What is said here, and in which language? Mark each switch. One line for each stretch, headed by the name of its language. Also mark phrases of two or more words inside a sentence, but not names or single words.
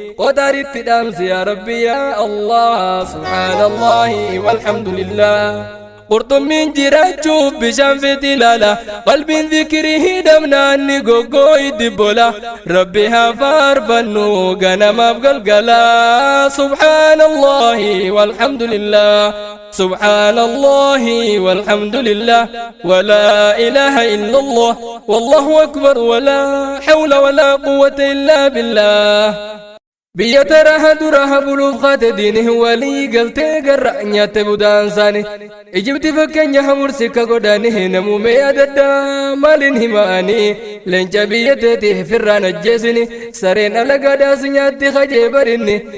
Oromo: Qotaaritti dhaamsi
Arabic: يا رب يا الله. سبحان الله والحمد لله.
Oromo: Qurxummiin jiraachuuf bishaan fiti ilaala. Qalbiin zikirii hidhamnaan ni goggoo itti bola. Rabbi haa faarfannu ganamaaf galgala.
Arabic: سبحان الله والحمد لله. سبحان الله والحمد لله ولا إله إلا الله والله أكبر ولا حول ولا قوة إلا بالله.
Oromo: Biyya taraha duraha buluuf kaate diini walii galtee garra nyaatte budaan saani. Ijibti fakkeenya hamursi ka godaani namuu mee adadda maaliin himaani. Leenca biyya teeti firraan ajjeesini sareen ala gadaas nyaatti kajee barinni.